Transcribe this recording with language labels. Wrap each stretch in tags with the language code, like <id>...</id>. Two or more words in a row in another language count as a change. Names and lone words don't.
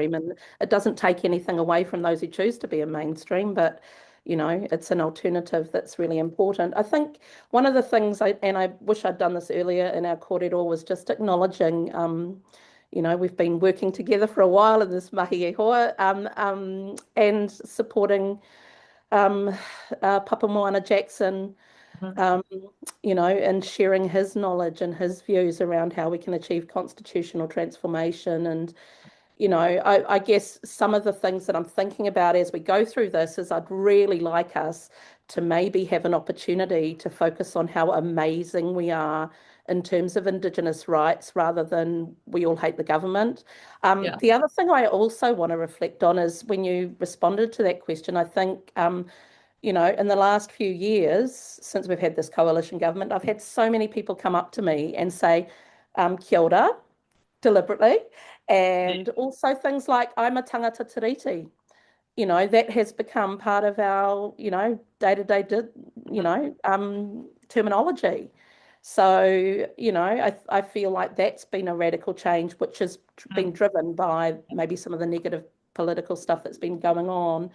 <en>mainstream, and it doesn't take anything away from those who choose to be in mainstream, but it's an alternative that's really important. I think one of the things and I wish I'd done this earlier in our kōrero, was just acknowledging, we've been working together for a while in this mahi</en> <mi>e hoa,</mi> <en>and supporting Papa Moana Jackson, Mhm. um, and sharing his knowledge and his views around how we can achieve constitutional transformation. And, I guess some of the things that I'm thinking about as we go through this is I'd really like us to maybe have an opportunity to focus on how amazing we are in terms of Indigenous rights rather than we all hate the government. Yeah. The other thing I also want to reflect on is when you responded to that question, I think in the last few years, since we've had this coalition government, I've had so many people come up to me and say,</en> <mi>kia ora,</mi> <en>deliberately. And also things like, I'm a</en> <mi>tangata Tiriti.</mi> <en>That has become part of our, day-to-day, terminology. So, I feel like that's been a radical change, which has been driven by maybe some of the negative political stuff that's been going on.</en>